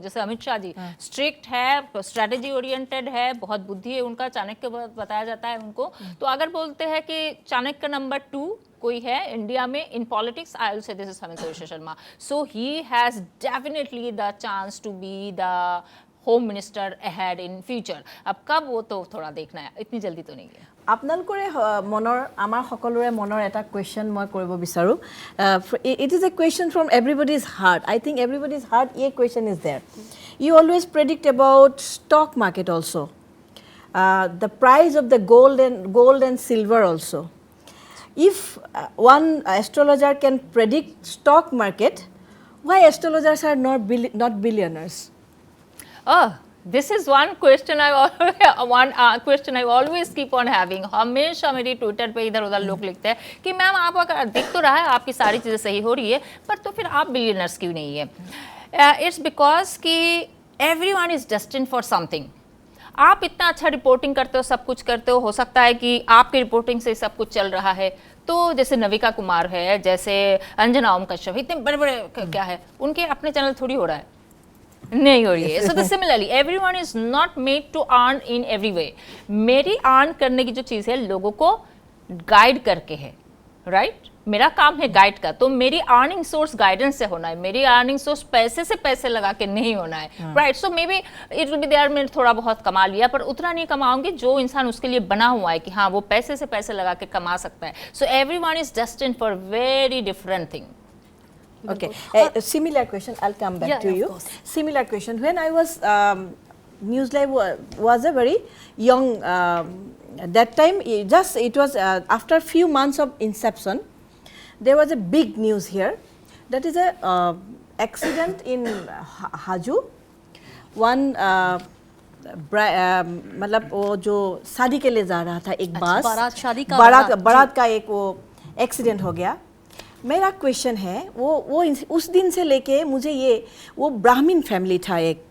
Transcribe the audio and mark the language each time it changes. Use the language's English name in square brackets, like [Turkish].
[Hindi] जैसे अमित शाह जी स्ट्रिक्ट है, strategy oriented है, बहुत बुद्धि है उनका, चाणक्य बताया जाता है उनको। तो अगर बोलते हैं कि चाणक्य नंबर 2 कोई है इंडिया में [English] in politics, I will say this is [Hindi] Hemant Biswa Sharma. [English] So he has definitely the chance to be the home minister ahead in future. [Hindi] अब कब, वो तो थोड़ा देखना है, इतनी जल्दी तो नहीं है। [Assamese] আপোনালোকৰে মনৰ, আমাৰ সকলোৰে মনৰ এটা কুৱেশ্যন মই কৰিব বিচাৰোঁ। [English] It is a question from everybody's heart. I think everybody's heart a question is there. You always predict about stock market also', the price of the gold and silver also. If one astrologer can predict stock market, why astrologers are not billionaires? Oh, this is one question I always keep on having. [Hindi] हमेशा मेरी Twitter पे इधर उधर लोग लिखते हैं कि ma'am आप अगर दिख तो रहा है आपकी सारी चीज़ें सही हो रही है, पर तो फिर आप बिलियनर्स क्यों नहीं है? [English] It's because कि everyone is destined for something. [Hindi] आप इतना अच्छा रिपोर्टिंग करते हो, सब कुछ करते हो सकता है कि आपकी रिपोर्टिंग से सब कुछ चल रहा है। तो जैसे नविका कुमार है, जैसे अंजना ओम कश्यप, इतने बड़े बड़े क्या है, उनके अपने चैनल थोड़ी हो रहा है, नहीं हो रही है। [English] So similarly everyone is not made to earn in every way. [Hindi] मेरी अर्न करने की जो चीज़ है लोगों को गाइड करके है, राइट? मेरा काम है गाइड का, तो मेरी अर्निंग सोर्स गाइडेंस से होना है, मेरी अर्निंग सोर्स पैसे से पैसे लगा के नहीं होना है, right. [English] so maybe it will be there, [Hindi] मैंने थोड़ा बहुत कमा लिया पर उतना नहीं कमाऊंगी जो इंसान उसके लिए बना हुआ है कि हाँ वो पैसे से पैसे लगा के कमा सकता है। [English] So everyone is destined for very different thing. Okay, a similar question. I'll come back Yeah, to yeah, of you. course. Similar question. When I was News Live was a very young. That time, it was after few months of inception. There was a big news here. That is a accident in Haju. [Hindi] One मतलब वो जो शादी के लिए जा रहा था एक अच्छा, बस, बारात, शादी का बारात का एक वो एक्सीडेंट हो गया। मेरा क्वेश्चन है वो उस दिन से लेके मुझे वो ब्राह्मण फैमिली था एक।